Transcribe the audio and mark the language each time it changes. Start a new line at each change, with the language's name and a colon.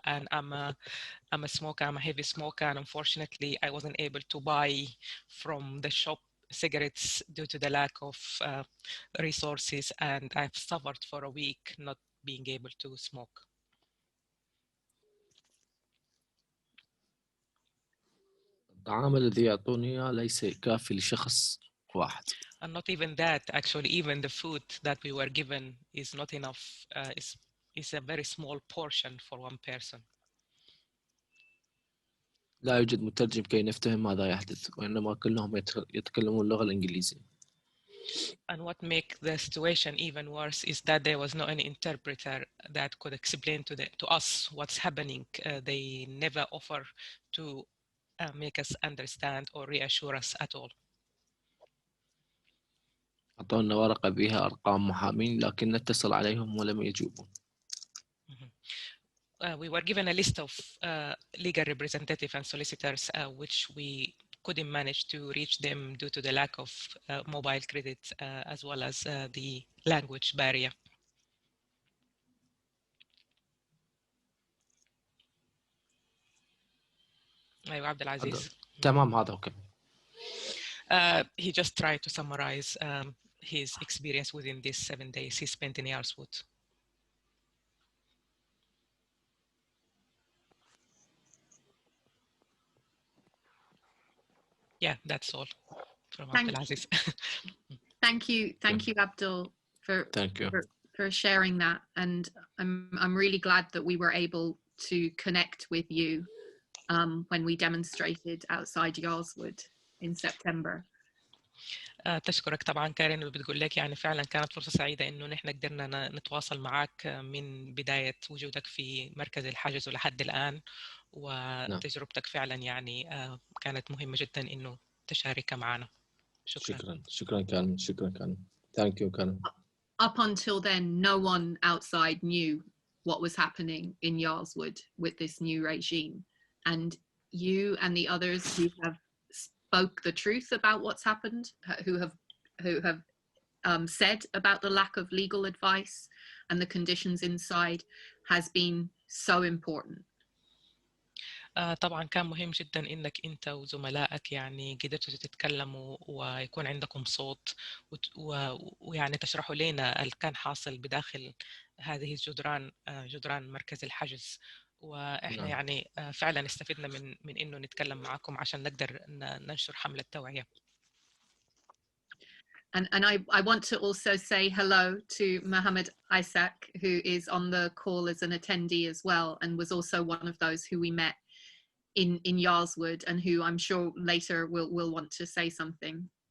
English: And I'm a smoker, I'm a heavy smoker, and unfortunately I wasn't able to buy from the shop cigarettes due to the lack of resources, and I've suffered for a week not being able to smoke.
Arabic: الطعام الذي يعطوني إياه ليس كافي لشخص واحد.
English: And not even that, actually, even the food that we were given is not enough, is a very small portion for one person.
Arabic: لا يوجد مترجم كي نفتهم ماذا يحدث، وإنما كلهم يتكلمون اللغة الإنجليزية.
English: And what makes the situation even worse is that there was no any interpreter that could explain to us what's happening. They never offer to make us understand or reassure us at all.
Arabic: أعطونا ورقة بها أرقام محامين لكن نتصل عليهم ولم يجيبون.
English: We were given a list of legal representatives and solicitors, which we couldn't manage to reach them due to the lack of mobile credit, as well as the language barrier.
Arabic: أيوة عبد العزيز. تمام هذا أوكي.
English: He just tried to summarize his experience within these 7 days he spent in Yarls Wood. Yeah, that's all from Abdul Aziz. Thank you, Abdul, for sharing that, and I'm really glad that we were able to connect with you when we demonstrated outside Yarls Wood in September.
Arabic: تشكرك طبعا كارين، وبتقول لك يعني فعلا كانت فرصة سعيدة إنه نحن قدرنا نتواصل معك من بداية وجودك في مركز الحجز ولحد الآن، وتجربتك فعلا يعني كانت مهمة جدا إنه تشاركها معنا. شكرا كارين.
English: Thank you Karen. Up until then, no one outside knew what was happening in Yarls Wood with this new regime, and you and the others who have spoke the truth about what's happened, who have said about the lack of legal advice and the conditions inside, has been so important.
Arabic: طبعا كان مهم جدا انك انت وزملائك يعني قدرتوا تتكلموا ويكون عندكم صوت ويعني تشرحوا لنا اللي كان حاصل بداخل هذه الجدران، جدران مركز الحجز، واحنا يعني فعلا استفدنا من انه نتكلم معكم عشان نقدر ننشر حملة توعية.
English: And I want to also say hello to Mohammed Isaac, who is on the call as an attendee as well, and was also one of those who we met in Yarls Wood, and who I'm sure later will want to say something.